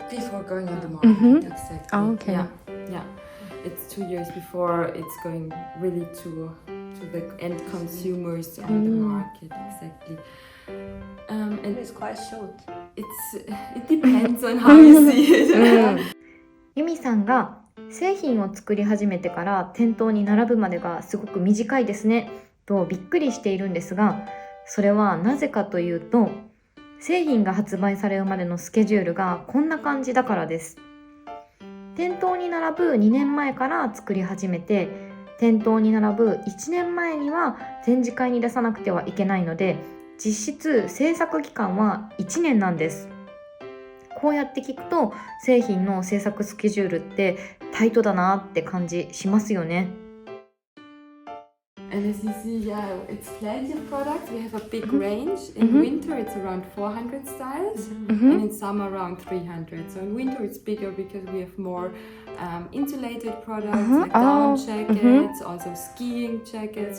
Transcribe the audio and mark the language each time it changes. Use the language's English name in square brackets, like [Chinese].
[English] Before going on the market, exactly. Oh, okay. Yeah. It's 2 years before it's going really to the end consumers on the market, exactly. And It's quite short. it depends on how you see it. [Japanese] ユミさんが製品を作り始めてから店頭に並ぶまでがすごく短いですねとびっくりしているんですが、それはなぜかというと、製品が発売されるまでのスケジュールがこんな感じだからです。店頭に並ぶ2年前から作り始めて、店頭に並ぶ1年前には展示会に出さなくてはいけないので、実質制作期間は1年なんです。こうやって聞くと製品の制作スケジュールってタイトだなって感じしますよね。 [English] And as you see, yeah, it's plenty of products. We have a big range. In winter, it's around 400 styles, and in summer, around 300. So in winter, it's bigger because we have more insulated products like down jackets, also skiing jackets.